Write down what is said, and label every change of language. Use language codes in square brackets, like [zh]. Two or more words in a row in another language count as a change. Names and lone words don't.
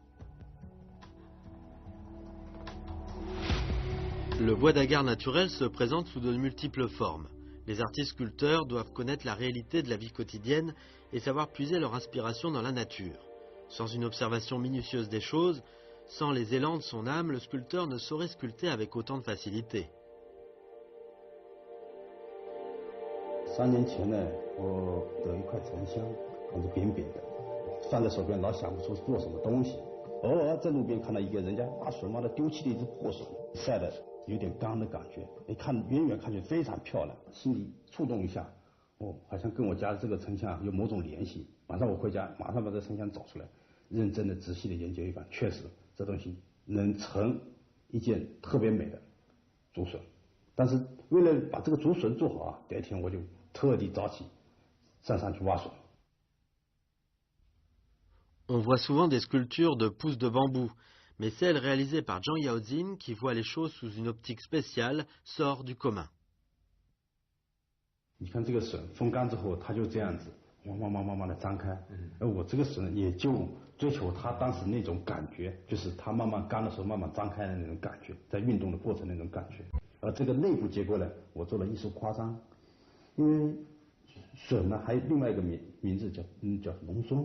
[fr] Le bois d'agar naturel se présente sous de multiples formes. Les artistes sculpteurs doivent connaître la réalité de la vie quotidienne et savoir puiser leur inspiration dans la nature. Sans une observation minutieuse des choses, sans les élans de son âme, le sculpteur ne saurait sculpter avec autant de facilité. [zh] 3 年前呢，我得一块沉香，看着扁扁的，放在手边老想不出做什么东西。偶尔在路边看到一个人家把水妈的丢弃了一只破笋，晒的有点干的感觉，看远远看去非常漂亮，心里触动一下，哦，好像跟我家的这个沉香有某种联系。马上我回家，马上把这沉香找出来，认真的仔细的研究一番，确实这东西能成一件特别美的竹笋。但是为了把这个竹笋做好啊，第二天我就特地早起上山去挖笋。 [fr] On voit souvent des sculptures de pousses de bambou, mais celle réalisée par Zhang Yaozin, qui voit les choses sous une optique spéciale, sort du commun. [zh] 你看这个笋风干之后，它就这样子，慢慢的张开。而我这个笋也就追求它当时那种感觉，就是它慢慢干的时候慢慢张开的那种感觉，在运动的过程那种感觉。而这个内部结构呢，我做了艺术夸张，因为笋呢还有另外一个名字叫龙松。